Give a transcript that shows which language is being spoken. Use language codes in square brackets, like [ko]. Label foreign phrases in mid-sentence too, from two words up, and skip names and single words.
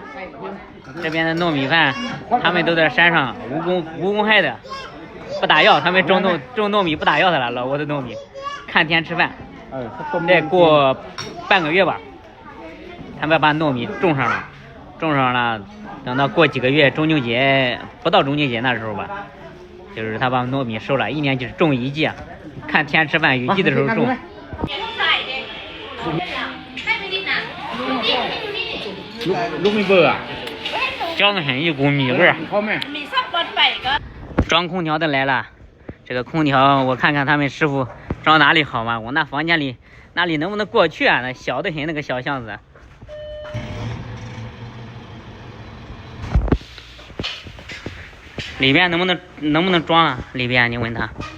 [zh] 这边的糯米饭，他们都在山上无公害的，不打药，他们种糯米不打药的了，老挝的糯米，看天吃饭。再过半个月吧，他们把糯米种上了，等到过几个月中秋节，不到中秋节那时候吧，就是他把糯米收了，一年就是种一季啊。看天吃饭，雨季的时候种。 [th] ลูกมีเบอร์อ่ะ [zh] 香得很，一股米味儿。装空调的来了，这个空调我看看他们师傅装哪里好嘛？我那房间里那里能不能过去啊？那小得很，那个小巷子。里边能不能装啊？里边你问他。